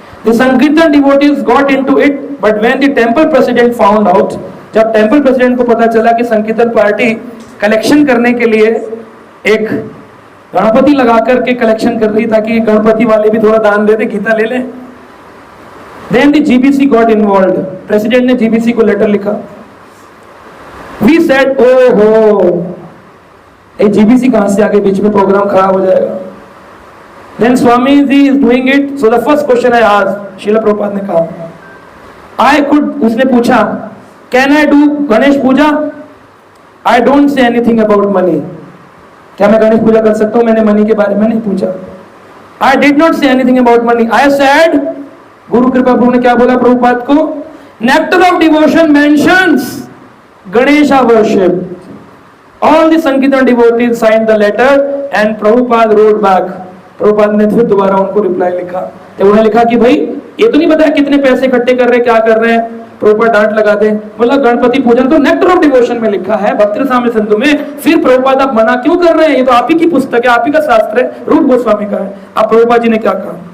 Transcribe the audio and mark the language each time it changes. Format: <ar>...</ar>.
<en>The Sankirtan devotees got into it, but when the temple president found out,</en> <hi>जब temple president को पता चला कि संकीर्तन पार्टी कलेक्शन करने के लिए एक गणपति लगा करके कलेक्शन कर रही ताकि गणपति वाले भी थोड़ा दान दे दे, गीता ले ले,</hi> <en>then the GBC got involved.</en> <hi>President ने GBC को लेटर लिखा।</hi> <en>We said, oh</en> <hi>हो, ये GBC कहां से आगे, बीच में प्रोग्राम खराब हो जाएगा।</hi> <en>Then Swami ji is doing it. So the first question I asked,</en> <hi>Sheila Prabhupada ने कहा,</hi> <en>I could,</en> <hi>उसने पूछा,</hi> <en>can I do Ganesh puja? I don't say anything about money.</en> <hi>क्या मैं गणेश पूजा कर सकता हूँ? मैंने मनी के बारे में नहीं पूछा।</hi> <en>I did not say anything about money. I said,</en> <hi>गुरु कृपा प्रभु ने क्या बोला प्रभुपाद को?</hi> <en>Nectar of devotion mentions Ganesha worship. All the Sankirtan devotees signed the letter and Prabhupada wrote back.</en> <hi>Prabhupada ने फिर दोबारा उनको रिप्लाई लिखा, तो उन्होंने लिखा कि भाई ये तो नहीं बताया कितने पैसे इकट्ठे कर रहे हैं, क्या कर रहे हैं। प्रभुपाद डांट लगा दे, बोला गणपति पूजन तो नेक्टर ऑफ डिवोशन में लिखा है, भक्ति साम्राज्य सिंधु में, फिर प्रभुपाद आप मना क्यों कर रहे हैं? ये तो आप ही की पुस्तक है, आप ही का शास्त्र है, रूप गोस्वामी का है। अब प्रभुपाद जी ने क्या कहा?</hi>